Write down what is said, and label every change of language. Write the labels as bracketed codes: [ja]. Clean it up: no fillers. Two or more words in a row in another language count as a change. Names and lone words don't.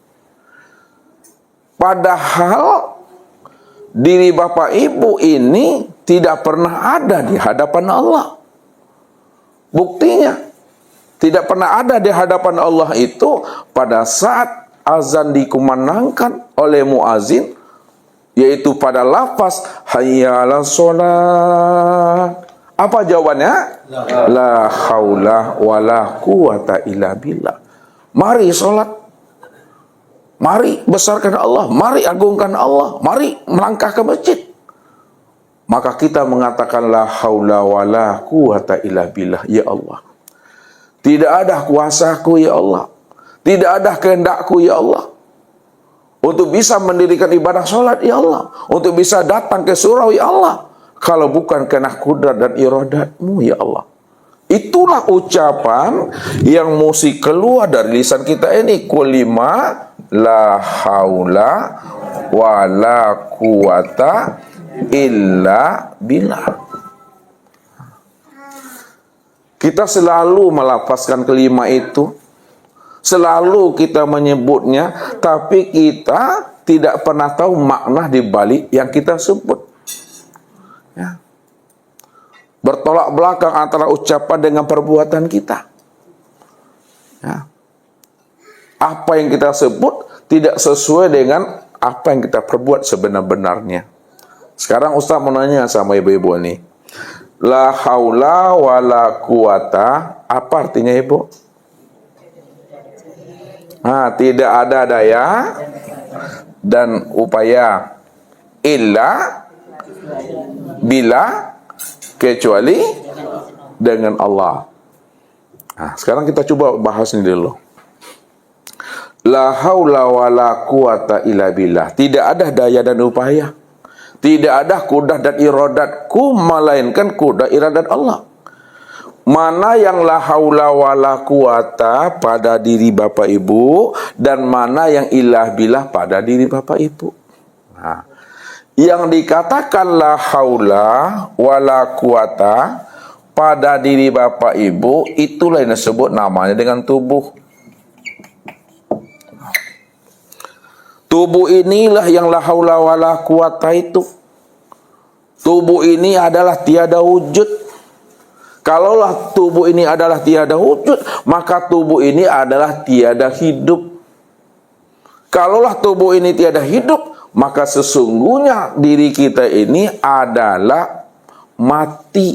[id] Padahal diri Bapak Ibu ini tidak pernah ada di hadapan Allah. Buktinya, tidak pernah ada di hadapan Allah itu pada saat azan dikumandangkan oleh muazin, yaitu pada lafaz [ar] حي على الصلاة. [id] Apa jawabannya? [ar] لا حول ولا قوة إلا بالله. [id] Mari sholat. Mari besarkan Allah, mari agungkan Allah, mari melangkah ke masjid. Maka kita mengatakan [ar] لا حول ولا قوة إلا بالله, يا الله. [id] Tidak ada kuasaku [ar] يا الله. [id] Tidak ada kehendakku [ar] يا الله. [id] Untuk bisa mendirikan ibadah sholat [ar] يا الله. [id] Untuk bisa datang ke surau [ar] يا الله. [id] Kalau bukan karena kudrat dan iradatmu [ar] يا الله. [id] Itulah ucapan yang mesti keluar dari lisan kita ini. [ar] Kulima لا حول ولا قوة إلا بالله. [id] Kita selalu melafazkan kelima itu, selalu kita menyebutnya, tapi kita tidak pernah tahu makna di balik yang kita sebut. Ya. Bertolak belakang antara ucapan dengan perbuatan kita. Ya. Apa yang kita sebut tidak sesuai dengan apa yang kita perbuat sebenar-benarnya. Sekarang Ustaz mau nanya sama ibu-ibu ini. [ar] لا حول ولا قوة, [id] apa artinya ibu? Tidak ada daya dan upaya [ar] إلا بالله [id] kecuali dengan Allah. Sekarang kita coba bahas ini dulu. [ar] لا حول ولا قوة إلا بالله. [id] Tidak ada daya dan upaya. Tidak ada kudrat dan iradatku, melainkan kudrat iradat Allah. Mana yang [ar] لا حول ولا قوة [id] pada diri Bapak Ibu, dan mana yang [ar] إلا بالله [id] pada diri Bapak Ibu. Yang dikatakan [ar] لا حول ولا قوة [id] pada diri Bapak Ibu, itulah yang disebut namanya dengan tubuh. Tubuh inilah yang [ar] لا حول ولا قوة [id] itu. Tubuh ini adalah tiada wujud. Kalaulah tubuh ini adalah tiada wujud, maka tubuh ini adalah tiada hidup. Kalaulah tubuh ini tiada hidup, maka sesungguhnya diri kita ini adalah mati.